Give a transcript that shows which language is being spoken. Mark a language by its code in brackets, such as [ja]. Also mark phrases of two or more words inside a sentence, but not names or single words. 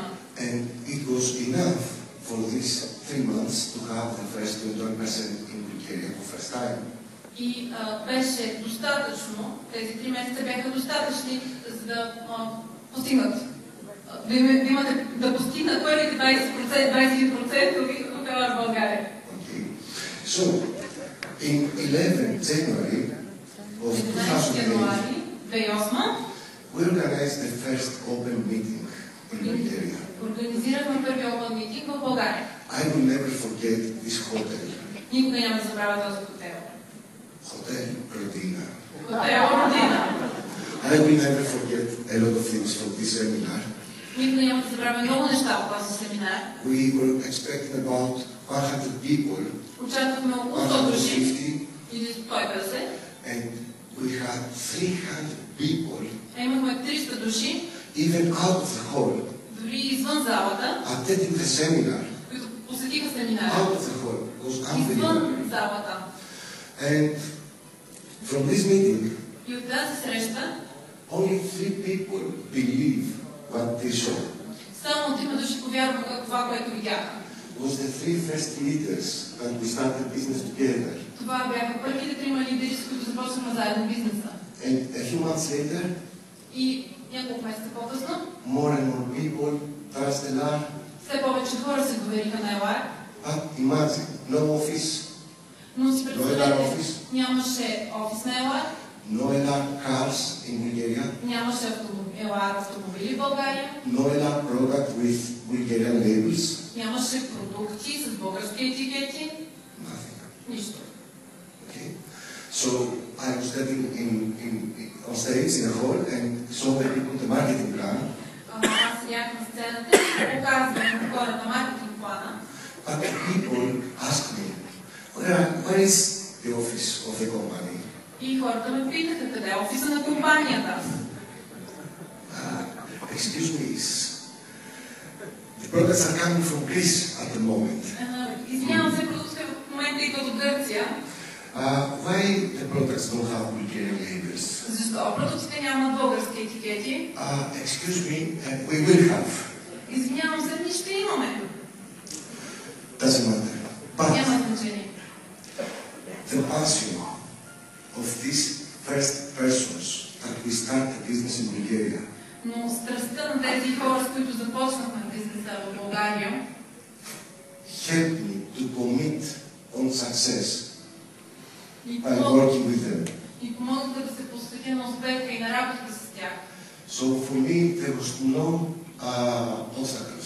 [en] And it was enough for these 3 months to have the first 21% in Bulgaria for first time. [bg] И беше достатъчно, тези 3 месеца бяха достатъчни, за да постигнат. Да постигнат първите 20% хотела в България. [en] Okay. So, in 11 January of 2008, we organized the first open meeting in Bulgaria. [bg] Организирахме първи [en] open meeting [bg] в България. [en] I will never forget this hotel. [bg] Никога няма да забравя този хотел. [en] Hotel Rodina. [bg] Хотел Родина. [en] I will never forget a lot of things from this seminar. [bg] Никога няма да забравя много неща от този семинар. [en] We were expecting about 100 people. [bg] Очаквахме около 100 души или 150. [en] And we had 300 people. [bg] Имахме 300 души. [en] Even out of the hall. [bg] Дори извън залата. [en] Attending the seminar. [bg] Които посетиха семинара. [en] Out of the hall. It was unbelievable. [bg] Извън залата. [en] And from this meeting, [bg] И от тази среща, [en] only 3 people believe what they saw. [bg] само 3 души повярваха това, което видяха. [en] It was the 3 first leaders that we started business together. [bg] Това бяха първите 3 лидери, с които започнахме заедно бизнеса. [en] And a few months later, [bg] И няколко месеца по-късно, [en] more and more people trust Elar. [bg] все повече хора се довериха на Елар. [en] But imagine, no office, [bg] Но си [en] no Elar [bg] представете, [en] office, [bg] нямаше офис на Елар, [en] no Elar cars in Bulgaria, [bg] нямаше Елар автомобили в България, [en] no Elar product with Bulgarian labels, [bg] нямаше продукти с български етикети, [en] nothing. [bg] нищо. [en] Okay? So I was standing on stage in a hall and saw the people the marketing plan. [bg] Аз седях на сцената и показвам хората маркетинг плана. [en] But people asked me, where is the office of the company? [bg] И хората ме питаха, къде е офиса на компанията. [en] Excuse me, the products are coming from Greece at the moment. [bg] Извинявам се, продуктите в момента идват от Гърция. [en] Why the products don't have Bulgarian labels? [bg] Защо продуктите нямат български етикети? [en] Excuse me, we will have. [bg] Извинявам се, ние ще имаме. [en] Doesn't matter. But [bg] Няма значение. [en] the passion of these first persons that we start the business in Bulgaria [bg] Но страстта на тези хора, с които започнахме бизнеса в България, [en] helped me to commit on success [bg] и [en] by working with them. [bg] помогнаха да се посветя на успеха и на работата с тях. [en] So for me, there was no obstacles.